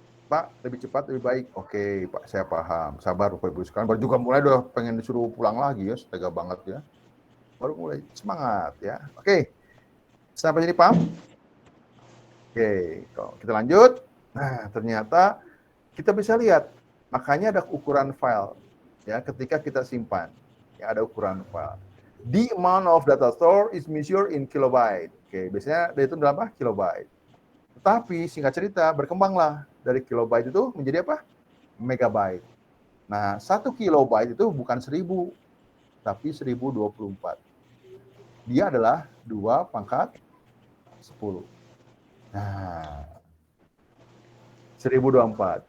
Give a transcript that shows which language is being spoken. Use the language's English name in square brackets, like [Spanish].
[Indonesian] Pak, lebih cepat, lebih baik. Oke, Pak, saya paham. Sabar Bapak Ibu sekalian. Baru juga mulai udah pengen disuruh pulang lagi ya, tega banget ya. Baru mulai semangat ya. Oke, sampai sini paham? Oke, kalau kita lanjut. Nah, ternyata kita bisa lihat, makanya ada ukuran file ya ketika kita simpan. Ya, ada ukuran file. [English] The amount of data store is measured in kilobyte. [Indonesian] Oke, biasanya itu dalam apa? Kilobyte. Tetapi singkat cerita berkembanglah dari kilobyte itu menjadi apa? Megabyte. Nah, 1 kilobyte itu bukan 1000, tapi 1024. Dia adalah 2 pangkat 10. Nah, 1024.